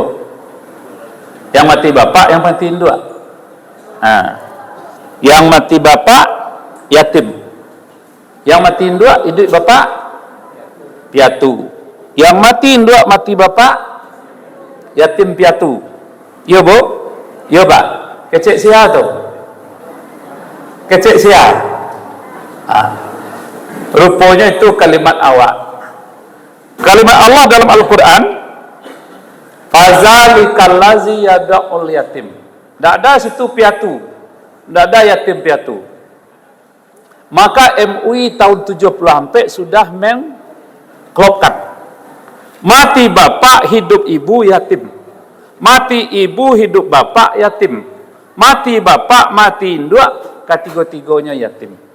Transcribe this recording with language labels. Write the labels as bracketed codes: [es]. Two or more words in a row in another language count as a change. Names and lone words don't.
[id] Yang mati bapak, yang mati induk. Yang mati bapak yatim. Yang mati induk hidup bapak piatu. Yang mati induk mati bapak yatim piatu. [min] Yo Bu, yo Pak. Kecek sia tu. Kecek sia. Rupanya itu kalimat awak. [id] Kalimat Allah dalam Al-Quran, [ar] فذلك الذي يدع اليتيم. [id] Tidak ada situ piatu, tidak ada yatim piatu. Maka MUI tahun 70 sudah mengklopkan mati bapak hidup ibu yatim, mati ibu hidup bapak yatim, mati bapak mati induk ketiga-tiganya yatim.